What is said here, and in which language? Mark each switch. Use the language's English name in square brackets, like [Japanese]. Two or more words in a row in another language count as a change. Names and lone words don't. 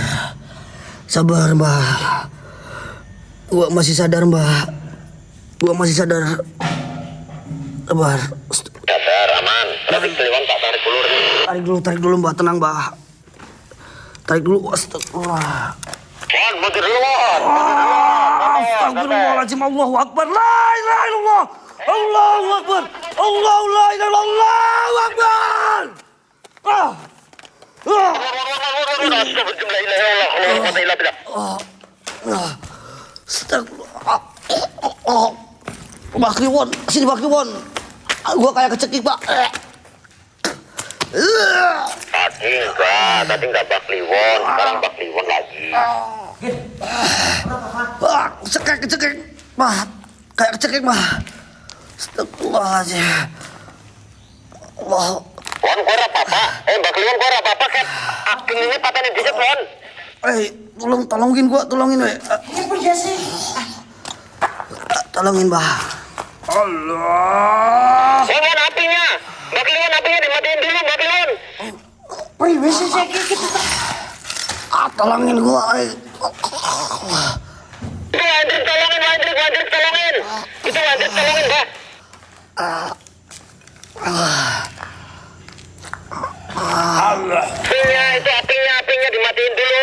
[Indonesian] Sabar, Mbah. Gua masih sadar, Mbah. Gua masih sadar. Sabar. Sadar, aman. Tapi Kliwon tak tarik ulur. Tarik dulu, Mbah. Tenang, Mbah. Tarik dulu. [Arabic] Astagfirullah. [Indonesian] Wan, mundur dulu, Wan. [Arabic] أستغفر الله العظيم. الله أكبر لا إله إلا الله الله أكبر. الله لا إله إلا الله. الله أكبر. أستغفر الله العظيم لا إله إلا الله. الله أكبر لا إله إلا الله. [Indonesian] Astagfirullah. Bakliwon. Sini, Bakliwon. Gua kayak kecekik, Pak. Tadi enggak Bakliwon, sekarang Bakliwon lagi. Cekik, Pak. Kayak kecekik, Pak. [Arabic] أستغفر الله العظيم. Allah. [Indonesian] Wan, kau apa-apa? Bakliwon kau apa-apa, Kat? Aking ini patahnya dikit, Wan. Tolongin gua, tolongin, we. Tolongin, Bah. Allah. Wan, apinya. Bakliwon apinya dimatiin dulu, Bakliwon. Tolongin gua, Itu Hendrik tolongin, Hendrik tolongin. Itu Hendrik tolongin, Bah. Apinya dimatiin dulu.